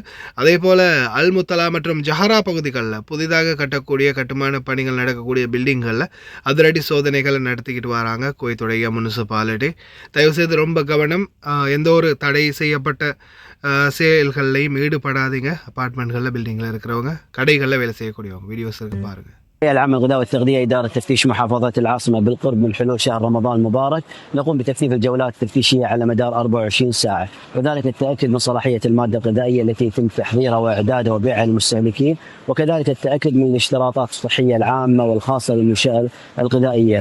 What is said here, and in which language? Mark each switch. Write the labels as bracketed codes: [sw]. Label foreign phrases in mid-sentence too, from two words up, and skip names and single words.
[ta] அதே போல் அல் முத்தலா மற்றும் ஜஹரா பகுதிகளில் புதிதாக கட்டக்கூடிய கட்டுமான பணிகள் நடக்கக்கூடிய பில்டிங்களில் அதிரடி சோதனைகளை நடத்திக்கிட்டு வராங்க குவைத்துடைய முனிசிபாலிட்டி. தயவுசெய்து ரொம்ப கவனம். எந்த ஒரு தடை செய்யப்பட்ட செயல்கள்லையும் ஈடுபடாதீங்க. அப்பார்ட்மெண்ட்களில் பில்டிங்கில் இருக்கிறவங்க, கடைகளில் வேலை செய்யக்கூடியவங்க. வீடியோஸ் இருக்கு பாருங்கள். [ar] العام الغذاء والتغذية إدارة تفتيش محافظة العاصمة بالقرب من حلول شهر رمضان المبارك نقوم بتكثيف الجولات التفتيشية على مدار 24 ساعة، وذلك للتأكد من صلاحية المادة الغذائية التي يتم تحضيرها وإعدادها وبيعها للمستهلكين، وكذلك التأكد من الاشتراطات الصحية العامة والخاصة للمنشأة الغذائية.